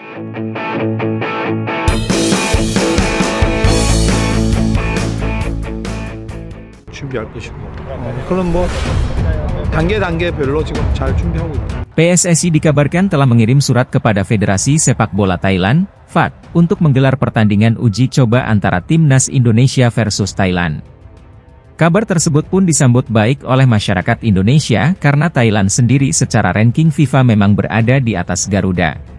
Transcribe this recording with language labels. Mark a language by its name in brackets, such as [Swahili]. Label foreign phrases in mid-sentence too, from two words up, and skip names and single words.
[Korean] 준비할 것이고 그럼 뭐 단계별로 지금 잘 준비하고 있다. [Indonesian] PSSI dikabarkan telah mengirim surat kepada Federasi Sepak Bola Thailand, FAT, untuk menggelar pertandingan uji coba antara Timnas Indonesia versus Thailand. Kabar tersebut pun disambut baik oleh masyarakat Indonesia karena Thailand sendiri secara ranking FIFA memang berada di atas Garuda.